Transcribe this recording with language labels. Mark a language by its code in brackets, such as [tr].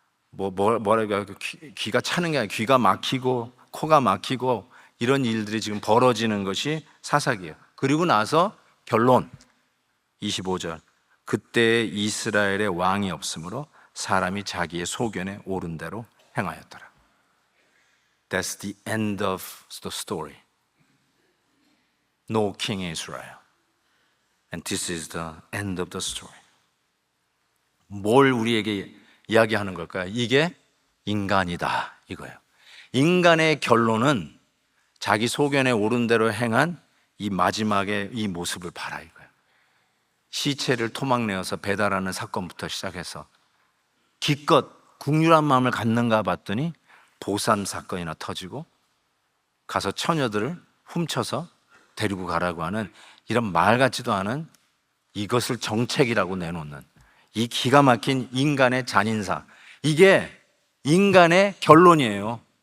[ko] 뭐랄까 귀가 차는 게 아니라 귀가 막히고 코가 막히고 이런 일들이 지금 벌어지는 것이 사사기예요. 그리고 나서 결론 25절 그때 이스라엘의 왕이 없으므로 사람이 자기의 소견에 옳은 대로 행하였더라. [en] That's the end of the story. No king in Israel. And this is the end of the story. [ko] 뭘 우리에게 이야기하는 걸까요? 이게 인간이다 이거예요. 인간의 결론은 자기 소견에 옳은 대로 행한 이 마지막의 이 모습을 봐라 이거예요. 시체를 토막내어서 배달하는 사건부터 시작해서 기껏 국률한 마음을 갖는가 봤더니 보쌈 사건이나 터지고 가서 처녀들을 훔쳐서 데리고 가라고 하는 이런 말 같지도 않은 이것을 정책이라고 내놓는 이 기가 막힌 인간의 잔인사, 이게 인간의 결론이에요.